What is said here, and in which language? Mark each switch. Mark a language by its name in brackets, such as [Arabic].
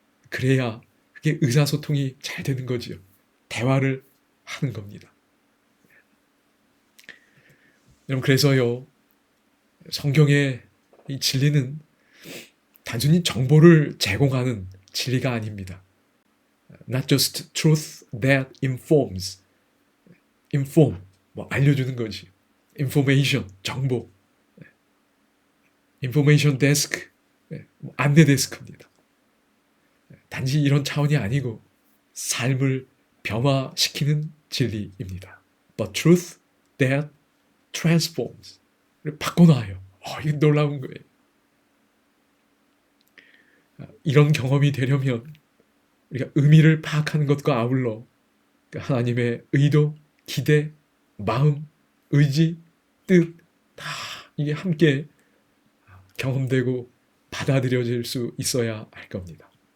[Korean] 그래야 그게 의사소통이 잘 되는 거지요. 대화를 하는 겁니다. 여러분 그래서요 성경의 이 진리는 단순히 정보를 제공하는 진리가 아닙니다. [English] Not just truth that informs. [Korean] inform 알려주는 거지. information 정보. 인포메이션 데스크, 안내 데스크입니다. 단지 이런 차원이 아니고 삶을 변화시키는 진리입니다. [English] But truth that transforms. [Korean] 바꿔놔요. 이거 놀라운 거예요. 이런 경험이 되려면 우리가 의미를 파악하는 것과 아울러 하나님의 의도, 기대, 마음, 의지, 뜻 다 이게 함께 경험되고 받아들여질 수 있어야 할 겁니다.